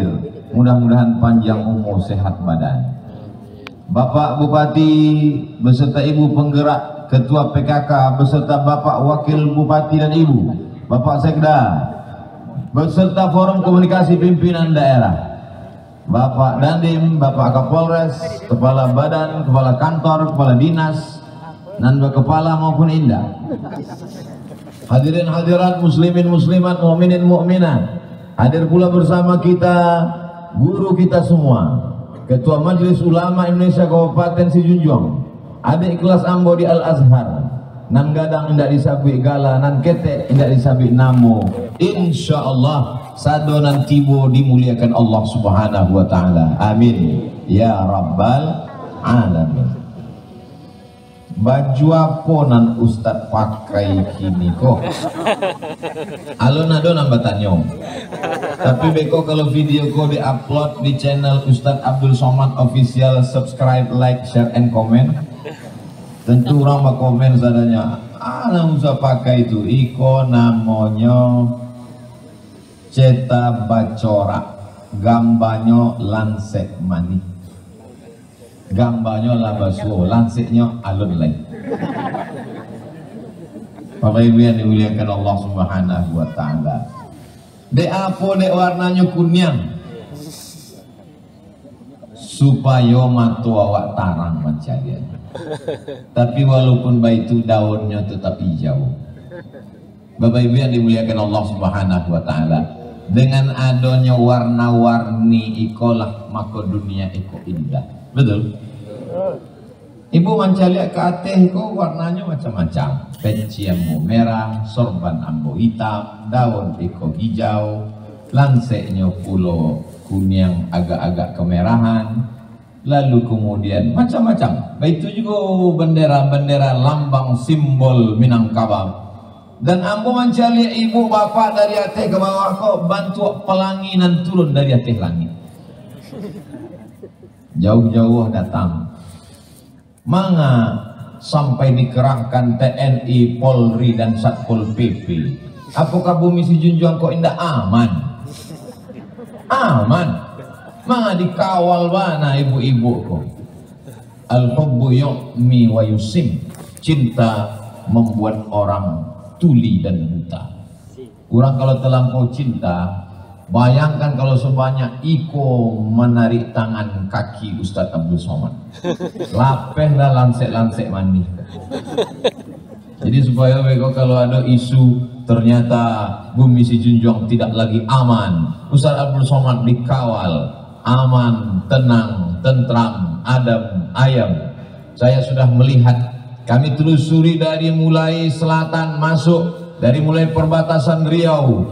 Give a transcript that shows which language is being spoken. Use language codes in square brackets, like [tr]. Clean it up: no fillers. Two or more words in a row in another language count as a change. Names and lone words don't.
[id] Mudah-mudahan panjang umur, sehat badan. Bapak Bupati beserta ibu penggerak, Ketua PKK beserta Bapak Wakil Bupati dan Ibu, Bapak Sekda beserta Forum Komunikasi Pimpinan Daerah, Bapak Dandim, Bapak Kapolres, Kepala Badan, Kepala Kantor, Kepala Dinas, dan Kepala maupun Indah. Hadirin hadirat, muslimin muslimat, mukminin mukminat. Hadir pula bersama kita guru kita semua, Ketua Majelis Ulama Indonesia Kabupaten Sijunjung, adik kelas Ambo di Al Azhar, [min] nan gadang indak disabik gala, nan ketek indak disabik namo. Insyaallah sado nan tibo dimuliakan Allah [ar] سبحانه وتعالى. آمين يا رب العالمين. [min] Baju apa nan Ustadz pakai kini kok? Alon ado nambah tanyo. Tapi beko kalau video ko di-upload di channel Ustadz Abdul Somad Official, [en] subscribe, like, share, and comment. [id] Tentu orang mau komen sadanya, nggak usah pakai itu. [min] Iko namanya Ceta Bacora, gambarnya lansek manis. Gambarnya labasuo, lansiknya alun lain. [id] Bapak Ibu yang dimuliakan Allah [ar] سبحانه وتعالى. [min] Dek apa dek warnanya kunyang? Supaya matu awak tarang mencari. [id] Tapi walaupun itu daunnya tetap hijau. Bapak Ibu yang dimuliakan Allah [ar] سبحانه وتعالى, [id] dengan adanya warna-warni ikolah maka dunia iko indah. Betul? [min] Ibu mencari ke ateh kok warnanya macam-macam. Peci ambo merah, sorban ambo hitam, daun iko hijau, lanseknya pulo kuning agak-agak kemerahan, lalu kemudian macam-macam. [id] Itu juga bendera-bendera lambang simbol Minangkabau. [min] Dan ambo mencari ibu bapak dari ateh ke bawah kok bantu pelanginan turun dari ateh langit. Jauh-jauh datang, manga sampai dikerahkan TNI, Polri dan Satpol PP. [id] Apakah Bumi Sijunjung kok indah aman? Aman. [min] Manga dikawal bana ibu-ibu kok. [ar] الحب يعمي ويصم. [id] Cinta membuat orang tuli dan buta. Kurang kalau terlampau cinta, bayangkan kalau sebanyak iko menarik tangan kaki Ustadz Abdul Somad. [min] Lapeh lah lansek-lansek mandi. [id] Jadi supaya beko kalau ada isu ternyata Bumi Sijunjung tidak lagi aman, Ustadz Abdul Somad dikawal, aman, tenang, tentram, adem, ayem. Saya sudah melihat, kami telusuri dari mulai selatan masuk, dari mulai perbatasan Riau.